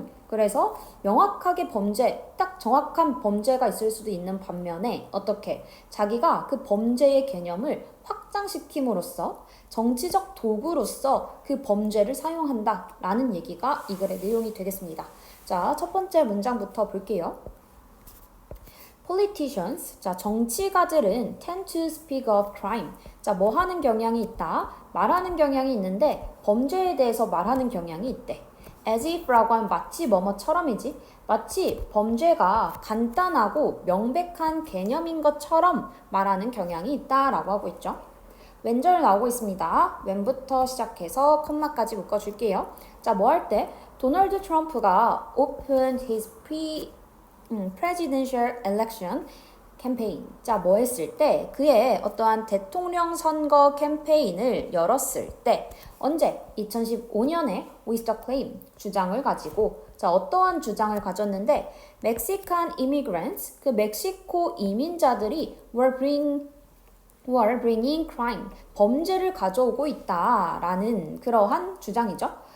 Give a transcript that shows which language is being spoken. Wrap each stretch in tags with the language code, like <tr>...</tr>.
<ko>그래서 명확하게 딱 정확한 범죄가 있을 수도 있는 반면에 어떻게 자기가 그 범죄의 개념을 확장시킴으로써 정치적 도구로서 그 범죄를 사용한다라는 얘기가 이 글의 내용이 되겠습니다. 자, 첫 번째 문장부터 볼게요.</ko> <en>Politicians,</en> <ko>자, 정치가들은</ko> <en>tend to speak of crime.</en> <ko>자, 뭐 하는 경향이 있다? 말하는 경향이 있는데 범죄에 대해서 말하는 경향이 있대.</ko> <en>As if</en> <ko>라고 하면 마치 뭐뭐처럼이지. 마치 범죄가 간단하고 명백한 개념인 것처럼 말하는 경향이 있다라고 하고 있죠. 왼절 나오고 있습니다. when부터 시작해서 컴마까지 묶어줄게요. 자, 뭐 할 때?</ko> <en>도널드 트럼프가 opened his presidential election 캠페인.</en> <ko>자, 뭐 했을 때? 그의 어떠한 대통령 선거 캠페인을 열었을 때 언제? 2015년에</ko> <en>with the claim</en> <ko>주장을 가지고 자, 어떠한 주장을 가졌는데</ko> <en>Mexican immigrants,</en> <ko>그 멕시코 이민자들이</ko> <en>were bringing crime,</en> <ko>범죄를 가져오고 있다라는 그러한 주장이죠.</ko>